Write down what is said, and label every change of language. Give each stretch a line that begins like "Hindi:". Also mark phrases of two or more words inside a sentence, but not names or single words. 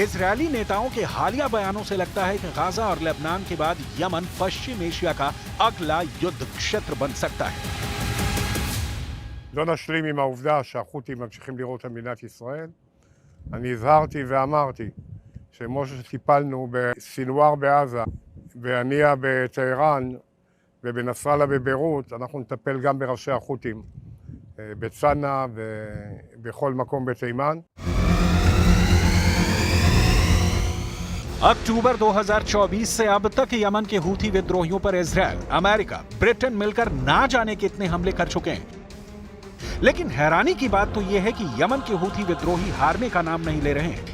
Hindi: इजरायली नेताओं के हालिया बयानों से लगता है कि गाजा और लेबनान के बाद यमन पश्चिम एशिया का अगला युद्ध क्षेत्र बन सकता है।
Hebrew: לא נשלים עם העובדה שהחות'ים ממשיכים לירות על מדינת ישראל. אני הזהרתי ואמרתי שכמו שטיפלנו בסינואר בעזה, בהנייה בטהרן ובנסראללה בביירות, אנחנו נטפל גם בראשי החות'ים בצנעא ובכל מקום בתימן.
Hindi: अक्टूबर 2024 से अब तक यमन के हूथी विद्रोहियों पर इजरायल, अमेरिका, ब्रिटेन मिलकर ना जाने कितने हमले कर चुके हैं। लेकिन हैरानी की बात तो यह है कि यमन के हूथी विद्रोही हारने का नाम नहीं ले रहे हैं।